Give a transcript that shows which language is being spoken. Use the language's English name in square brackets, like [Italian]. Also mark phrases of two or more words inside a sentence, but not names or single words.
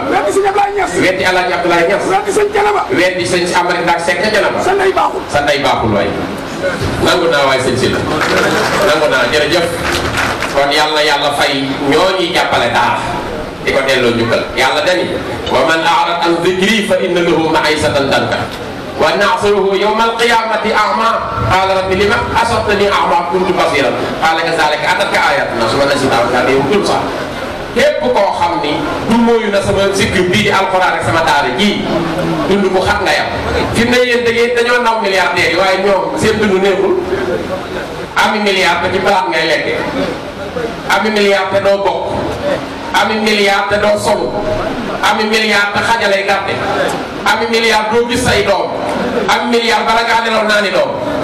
[Wolof] weddi sëñ Ablaye Niass. weddi Alaaji Abdoulaye Niass. weddi sëñ Janaba. weddi sëñ Amari Ndak Seck ca Janaba. sa ndey baaxul. sa ndey baaxul waay. nangu naa waay sëñ si la. nangu naa jërëjëf. kon yàlla yàlla fay ñoo ñuy jàppale daara di ko delloo njukkal yàlla [Arabic] dani ومن أعرض عن ذكري فإن له معيشة ضنكا ونحشره يوم القيامة أعمى قال رب لم حشرتني أعمى كنت بصيرا قال كذلك أتتك آياتنا ثم نسيتها وكان يوم تنسى [Wolof] képp koo xam ni du mooyu na sama zikr bii di alxuraan ak sama daara ji dund bu xat nga yam fi mu ne yéen dañoo naw milliardaires yi waaye ñoom seen dund neexul ami milliard te ci palaat ngay lekke ami milliard te doo bokk ami milliard te doo solu ami milliard te xajalay gàtte ami milliard doo gis say doom ami milliard bala ngaa nelaw naa ni doom